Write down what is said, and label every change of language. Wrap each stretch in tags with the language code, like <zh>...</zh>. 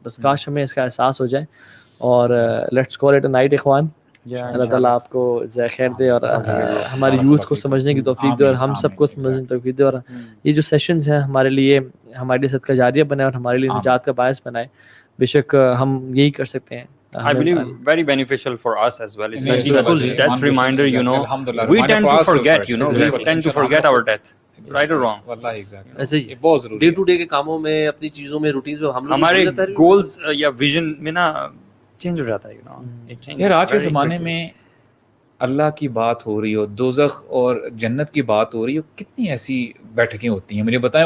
<ur>بس کاش ہمیں اس کا احساس ہو جائے. اور</ur> <en>let's call it a night</en> <ur>اخوان. اللہ تعالیٰ آپ کو جزائے خیر دے اور ہماری یوتھ کو سمجھنے کی توفیق دے اور ہم سب کو سمجھنے کی توفیق دے, اور یہ جو سیشنز ہیں ہمارے لیے صدقہ جاریہ بنائے اور ہمارے لیے نجات کا باعث بنائے. بے شک ہم یہی کر سکتے ہیں.</ur> <en>I believe very beneficial for us as well, especially that death reminder, you know, we tend to forget, you know, we tend to forget our death, right or wrong.</en> <ur>ایسے ہی بہت ضروری ڈے ٹو ڈے کے کاموں میں, اپنی چیزوں میں, routines میں ہمارے گولز یا ویژن میں نا چینج ہو جاتا ہے,</ur> <en>you know.</en> <ur>یار آج کے زمانے میں اللہ کی بات ہو رہی ہو, دوزخ اور جنت کی بات ہو رہی ہو, کتنی ایسی بیٹھکیں ہوتی ہیں مجھے بتائیں.</ur>